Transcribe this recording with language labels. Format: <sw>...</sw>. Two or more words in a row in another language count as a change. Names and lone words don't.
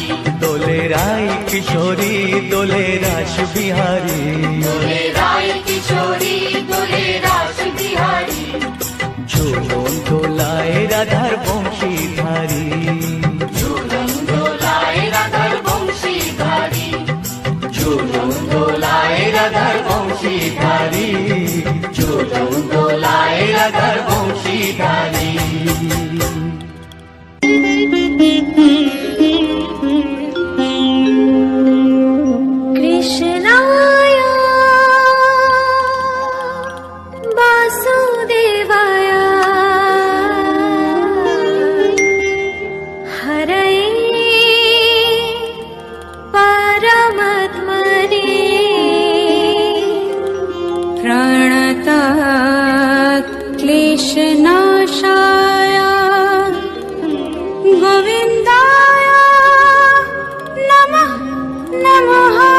<bn>দোলে রায় কিশোরী দোলে রাস বিহারী, দোলে রায় কিশোরী দোলে রাস বিহারী, ঝুলন দোলায় রাধার বংশীধারী। ঝুলন দোলায় রাধার বংশীধারী, ঝুলন দোলায় রাধার বংশীধারী, ঝুলন দোলায় রাধার বংশীধারী।</bn> <sa>কৃষ্ণায় বাসুদেবায় হরয়ে परमात्मने प्रणतात् क्लेशनाशाय गोविन्दाय नमः नमः।</sa>